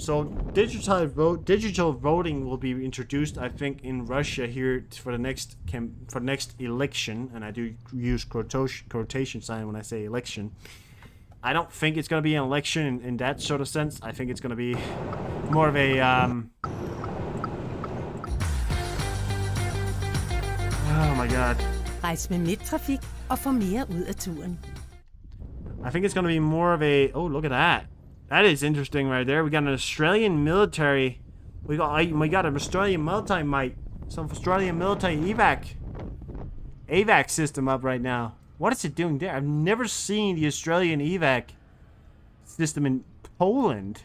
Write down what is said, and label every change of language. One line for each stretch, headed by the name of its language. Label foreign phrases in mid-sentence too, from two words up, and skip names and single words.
English: So digital voting will be introduced, I think, in Russia here for the next election, and I do use quotation sign when I say election. I don't think it's going to be an election in that sort of sense. I think it's going to be more of a oh my god.
Danish: Rejs med midttrafik og få mere ud af turen.
English: I think it's going to be more of a... Oh, look at that. That is interesting right there. We got an Australian military... We got an Australian military, mate. Some Australian military AVAC system up right now. What is it doing there? I've never seen the Australian AVAC system in Poland.